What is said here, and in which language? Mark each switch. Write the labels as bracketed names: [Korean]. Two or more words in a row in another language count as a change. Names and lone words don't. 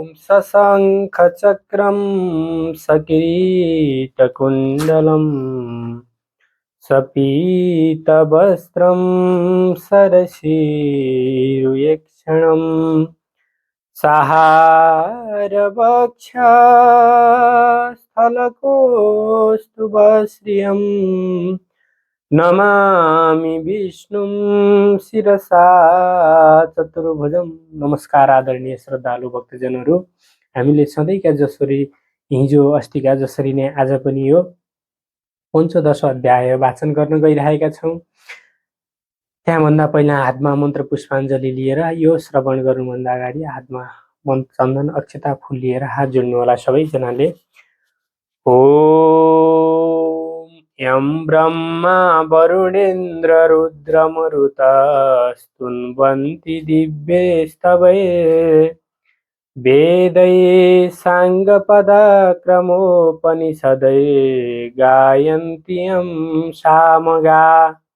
[Sanskrit] सशङ्खचक्रं सकिरीटकुण्डलं सपीतवस्त्रं सरसीरुयक्षणं सहारवक्षस्थलकौस्तुभश्रियं नमामि विष्णुं शिरसा चतुर्भुजं। [Nepali] नमस्कार आदरणीय श्रद्धालु भक्तजनहरू, हामीले सधैँका जसरी हिजो अस्तिका जसरी नै आज पनि यो पञ्चदश अध्याय वाचन गर्न गइरहेका छौँ। त्यहाँभन्दा पहिला हातमा मन्त्र पुष्पाञ्जली लिएर यो श्रवण गर्नुभन्दा अगाडि हातमा मन्त्र चन्दन अक्षता फुल लिएर हात जोड्नु होला सबैजनाले। [Sanskrit] ओम यं ब्रह्मा वरुणेन्द्र रुद्रमरुतस्तुन्वन्ति दिव्यैस्तवैः वेदैः साङ्गपदक्रमोपनिषदैः गायन्ति यं सामगाः